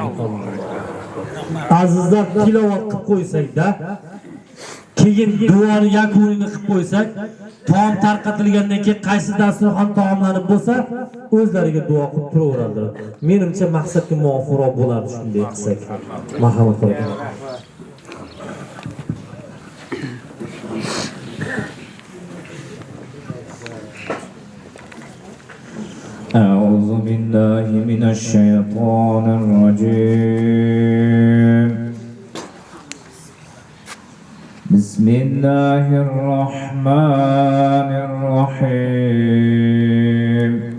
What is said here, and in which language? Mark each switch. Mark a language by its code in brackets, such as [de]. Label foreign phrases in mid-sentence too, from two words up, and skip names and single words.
[uz] Azizlar, tilovat qilib qo'ysak-da, keyin duoni yakunini qilib qo'ysak, taom tarqatilgandan keyin qaysi dasturxon taomlanib bo'lsa, o'zlariga duo qilib turaveradilar. Menimcha maqsadga muvofiqroq bo'lardi shunday qilsak. Marhamat qiling. [ar] أعوذ بالله من الشيطان الرجيم. بسم الله الرحمن الرحيم.